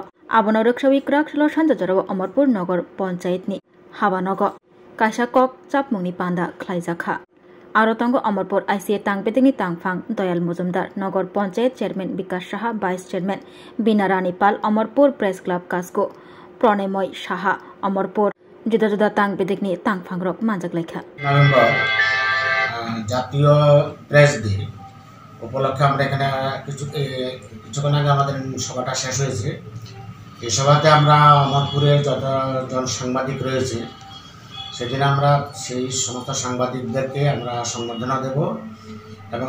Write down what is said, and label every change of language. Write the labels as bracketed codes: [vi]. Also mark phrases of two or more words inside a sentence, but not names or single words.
[trp] Abono rukshawi krak salo sanjajarawa Amarpur Nagar Panchayatni Habanaga Kasakok chapmungni panda khlaijakha. Arotango Amarpur ICA tangbedekni tangfang Doyal Mujumdar Nagar Panchayat Chairman Vikas Saha Vice Chairman Bina Rani Pal Amarpur Press Club Kasko Pronemoy Saha Amarpur juda juda tangbedekni tangfangrok manjak lekha [bn] November জাতীয় প্রেস ডে উপলক্ষে আমরা এখানে কিছুক্ষণ আগে আমাদের সভাটা শেষ হয়েছে। এই সভাতে আমরা অমরপুরের যতজন সাংবাদিক রয়েছে সেদিন আমরা সেই সমস্ত সাংবাদিকদেরকে আমরা সম্বর্ধনা দেব এবং